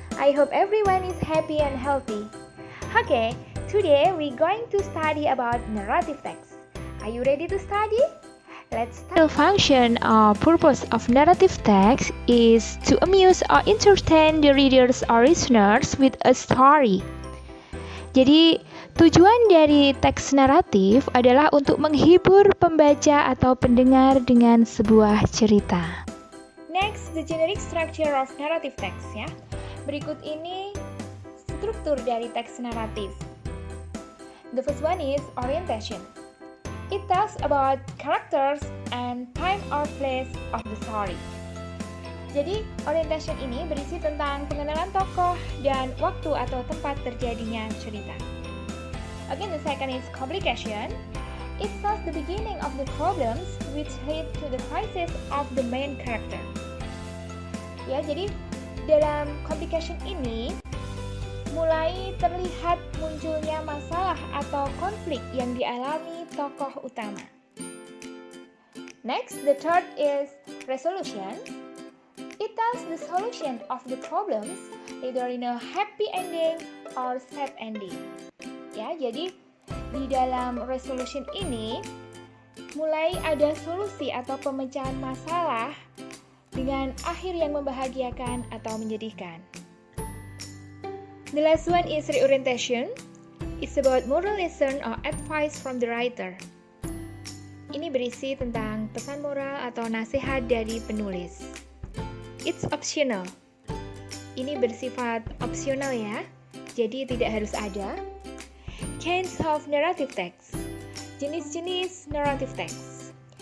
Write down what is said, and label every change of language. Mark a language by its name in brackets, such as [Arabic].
[English] I hope everyone is happy and healthy. Okay, today we're going to study about narrative text. Are you ready to study? Let's start. The function or purpose of narrative text is to amuse or entertain the readers or listeners with a story. [Indonesian] Jadi, tujuan dari teks naratif adalah untuk menghibur pembaca atau pendengar dengan sebuah cerita. [English] Next, the generic structure of narrative text ya. [Indonesian] Berikut ini struktur dari teks naratif. [English] The first one is orientation. It tells about characters and time or place of the story. [Indonesian] Jadi, orientation ini berisi tentang pengenalan tokoh dan waktu atau tempat terjadinya cerita. [English] Again, the second is complication. It tells the beginning of the problems which lead to the crisis of the main character. [Indonesian] Ya, jadi dalam complication ini mulai terlihat munculnya masalah atau konflik yang dialami tokoh utama. [English] Next, the third is resolution. It tells the solution of the problems either in a happy ending or sad ending. [Indonesian] Ya, jadi di dalam resolution ini mulai ada solusi atau pemecahan masalah dengan akhir yang membahagiakan atau menyedihkan. [English] The last one is reorientation. It's about moral lesson or advice from the writer. [Indonesian] Ini berisi tentang pesan moral atau nasihat dari penulis. [English] It's optional. [Indonesian] Ini bersifat opsional ya, jadi tidak harus ada. [English] Kinds of narrative text. [Indonesian] Jenis-jenis [English] narrative text.